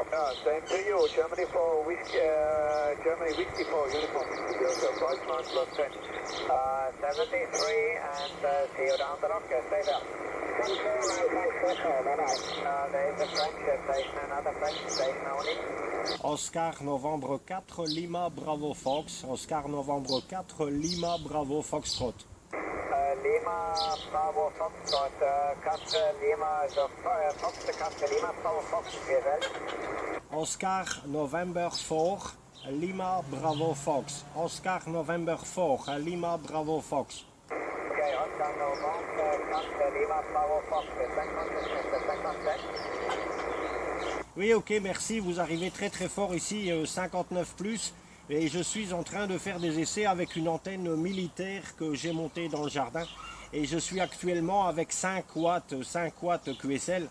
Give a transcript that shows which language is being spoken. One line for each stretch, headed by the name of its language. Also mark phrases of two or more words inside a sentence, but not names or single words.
English: Same to you, Germany 4, Germany Whiskey 4, uniform, Delta, 5 plus 10. 73 and see you down the rock, stay there. There is a French station, another French station only. Oscar Novembre 4, Lima Bravo Fox. Oscar Novembre 4, Lima Bravo Foxtrot. Lima Bravo Foxtrot, 4 Lima, Fox, 4 Lima Bravo Fox, Oscar November 4, Lima Bravo Fox. Oscar November 4, Lima Bravo Fox. Ok, Oscar November 4 Lima Bravo Fox, 57.
French: Oui, ok, merci. Vous arrivez très très fort ici, 59 plus. Et je suis en train de faire des essais avec une antenne militaire que j'ai montée dans le jardin. Et je suis actuellement avec 5 watts QSL.